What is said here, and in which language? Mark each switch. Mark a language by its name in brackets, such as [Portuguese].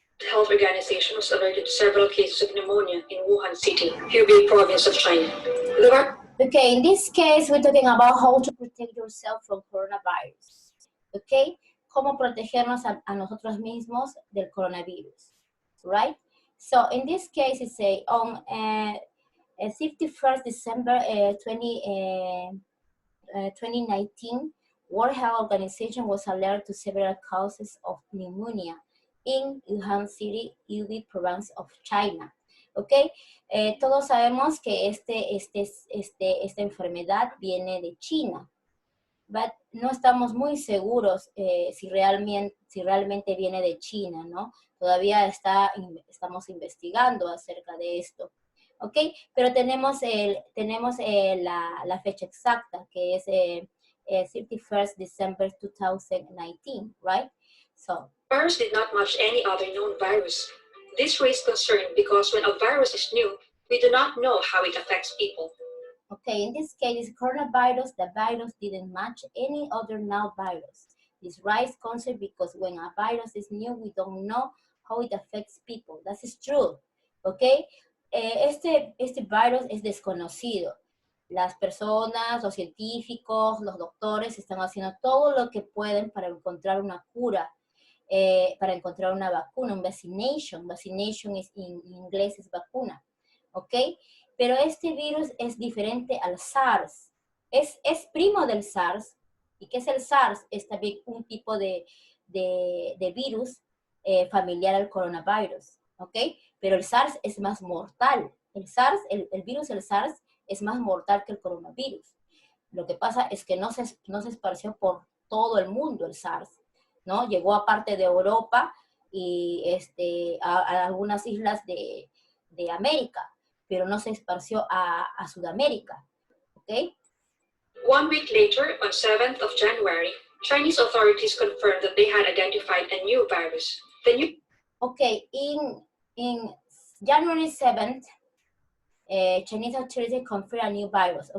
[English] Health Organization was alerted to several cases of pneumonia in Wuhan City, Hubei province of China. Okay, in this case, we're talking about how to protect yourself from coronavirus. [Spanish] Okay, cómo protegernos a nosotros mismos del coronavirus, right? [English] So in this case, it's on 51st December 2019, World Health Organization was alerted to several causes of pneumonia in Wuhan City, Hubei province of China. [Spanish] ¿Ok? Todos sabemos que esta enfermedad viene de China, but no estamos muy seguros si realmente viene de China, ¿no? Todavía estamos investigando acerca de esto, ¿ok? Pero tenemos la fecha exacta, que es 31st December 2019, [English] right? So, virus did not match any other known virus. This raised concern because when a virus is new, we do not know how it affects people. Okay, in this case, coronavirus, the virus didn't match any other known virus. This raised concern because when a virus is new, we don't know how it affects people. That is true, okay? [Spanish] Este virus es desconocido. Las personas, los científicos, los doctores están haciendo todo lo que pueden para encontrar una cura, para encontrar una vacuna, un vaccination. Vaccination en inglés es vacuna, ¿ok? Pero este virus es diferente al SARS. Es primo del SARS. ¿Y qué es el SARS? Es también un tipo de virus familiar al coronavirus, ¿ok? Pero el SARS es más mortal. El SARS, el virus del SARS es más mortal que el coronavirus. Lo que pasa es que no se esparció por todo el mundo el SARS, ¿no? Llegó a parte de Europa y a algunas islas de América, pero no se esparció a Sudamérica, ¿ok? [English] 1 week later, on 7th of January, Chinese authorities confirmed that they had identified a new virus. Okay, in January 7th, Chinese authorities confirmed a new virus.